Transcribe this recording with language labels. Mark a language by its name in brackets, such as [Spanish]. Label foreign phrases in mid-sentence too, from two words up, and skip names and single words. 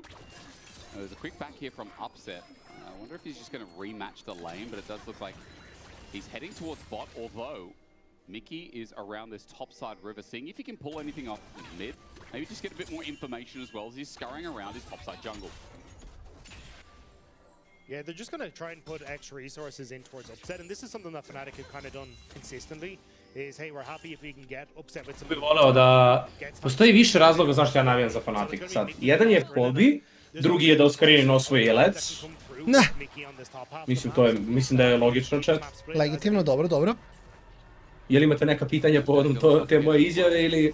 [English] There's a quick back here from Upset. I wonder if he's just going to rematch the lane, but it does look like he's heading towards bot, although Mickey is around this topside river, seeing if he can pull anything off in mid. Maybe just get a bit more information as well as he's scurrying around his topside jungle. Yeah, they're just going to try and put extra resources in towards Upset, and this is something that Fnatic have kind of done consistently, is, hey, we're happy if we can get Upset with some... [Serbian] Bih voleo da... Postoji više razloga zašto ja navijam za Fnatic sad. Jedan je Pobi, drugi je da Oskarini osvoji Jelec. Ne. Mislim da je logično, chat. Legitimno, dobro, dobro. Je li imate neka pitanja povodom te moje izjave ili...